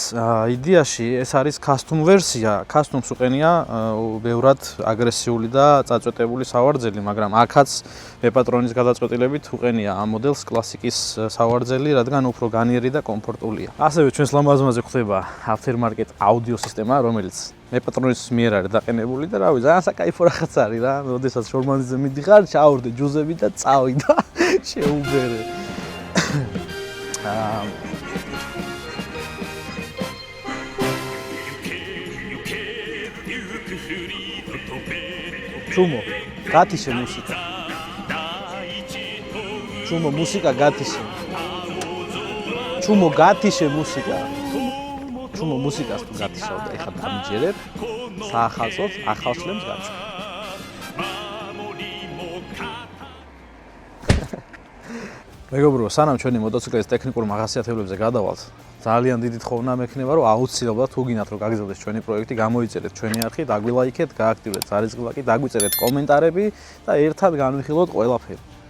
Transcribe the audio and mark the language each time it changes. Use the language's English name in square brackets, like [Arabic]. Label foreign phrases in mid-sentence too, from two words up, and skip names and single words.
[Georgian] იდეაში ეს არის custom ვერსია. Customs უყენია ბევრად აგრესიული და წაწვეტებული სავარძელი, მაგრამ აქაც მეპატრონის გადაწყვეტილებით უყენია ამ მოდელს კლასიკის სავარძელი, რადგან უფრო განიერი და კომფორტულია. ასევე ჩვენს ლამაზმაზე გვხდება [English] aftermarket audio [Georgian] სისტემა, რომელიც მეპატრონის მიერ არის დაყენებული და რავი, ძალიან საკაიფო რაღაც არის რა. როდესაც შორმანძილზე მიდიხარ, ჩაავდე ჯუზები და წავი და შეუბერე. ჩუმო, გათიშე მუსიკა. ჩუმო, მუსიკა გათიშე. ჩუმო, გათიშე მუსიკა. ჩუმო, მუსიკა თუ გათიშე. Ეხლა დამიჯერებ, საახალწლოდ ახალშლემს გაჩვენ. მეგობრებო, სანამ ჩვენი მოტოციკლის ტექნიკურ მახასიათებლებზე გადავალთ, ძალიან დიდი თხოვნა მექნება, რომ აუცილებლად თუ გინდათ რომ გაგრძელდეს ჩვენი პროექტი, გამოიწერეთ ჩვენი არხი, დაგვილაიქეთ, გააქტიურეთ ძალისხმევი, დაგვიწერეთ კომენტარები და ერთად განვიხილოთ ყველაფერი.